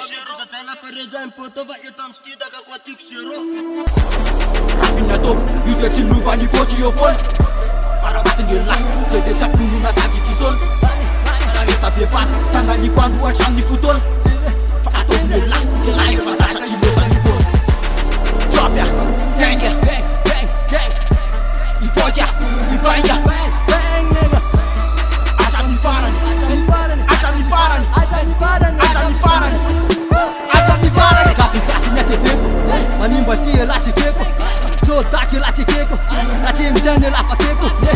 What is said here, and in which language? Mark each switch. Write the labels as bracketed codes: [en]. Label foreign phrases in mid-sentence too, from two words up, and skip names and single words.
[mg] Jajaila, fa rejaim potova, eto amin'ny styda ka koa tiako zéro. Rapina toka, io dia tsy lova ny voky eo foana. Fa raha maty ny lahy, zay dia tsy amponona sady tsy saona. Raha resa be vary, tsy andaniko andro hatramin'ny fotoana. Fa ataoko ny lahy, dia lahy efa zatra ilova ny voana. [en] Drop ya, gang ya, gang, gang, gang. [mg] Ivoaka, ivainga. Hatramin'ny farany, hatramin'ny farany, hatramin'ny farany, hatramin'ny farany. Zaty gasy ny ateveko, manimba ty ela tsikeko. Soldake ela tsikeko, na tsy misy any ela fakeko.